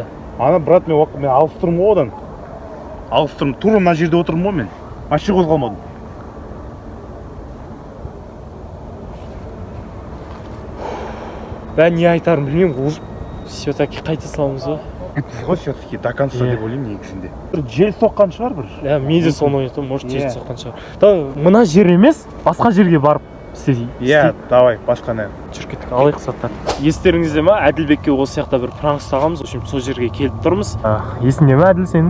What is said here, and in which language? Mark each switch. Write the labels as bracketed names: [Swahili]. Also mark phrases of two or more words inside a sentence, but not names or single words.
[Kazakh] Ана брат, мен алып тұрмын ғой одан. Алып тұрмын, тура мына жерде отырмын ғой мен. Вообще қозғалмадым. бәрі не айтарым білмеймін, все-таки қайта саламыз ғой. Ғой [Russian] все-таки до конца [Kazakh] деп ойлаймын негізінде. Бір жел соққан шығар бір. Иә, мен де соны ойлайтынмын, может жел Иә. соққан шығар. Мына жер емес, басқа жерге барып істейік. Иә, давай, басқаны. Жүріп кеттік, алайық заттар. Естеріңізде ма, Әділбекке осы сияқты бір пранк ұстағанбыз, [Russian] в общем, [Kazakh] сол жерге келіп тұрмыз. Есіңде ме Әділ сенің?